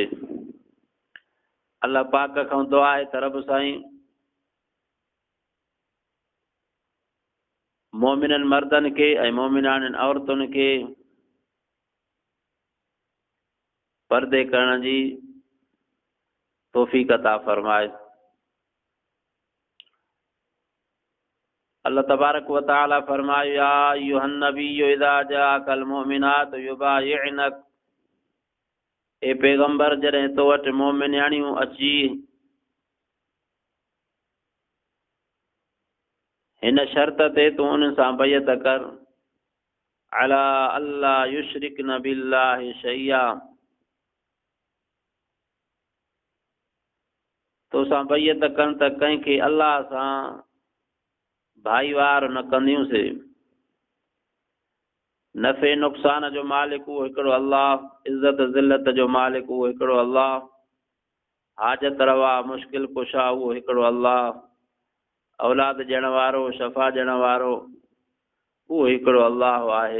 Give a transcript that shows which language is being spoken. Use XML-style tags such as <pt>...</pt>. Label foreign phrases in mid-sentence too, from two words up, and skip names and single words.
<sd>अल्लाह पाक खां दुआ आहे त रब साईं मोमिननि मर्दनि खे ऐं मोमिनाणियुनि औरतुनि खे पर्दे करण जी तौफ़ीक़ अता फरमाए।</sd> <ar>الله تبارك وتعالى فرمايو يا أيها النبي إذا جاءك المؤمنات يبايعنك,</ar> <sd>ए पैगंबर जॾहिं तो वटि मोमिनियाणियूं अची हिन शर्त ते तूं उन सां बैत कर</sd> <ar>ألا يشركن بالله شيئا,</ar> <sd>तोसां बैत कनि त कंहिंखे अल्लाह सां भाईवार न कंदियूंसीं। नफ़े नुक़सान जो मालिक उहो हिकिड़ो अल्लाह, इज़्ज़त ज़िल्लत जो मालिक उहो हिकिड़ो अल्लाह, हाजत रवा मुश्किल कुशा उहो हिकिड़ो अल्लाह, औलाद ॾियण वारो शफ़ा ॾियण वारो उहो हिकिड़ो अल्लाह आहे।</sd>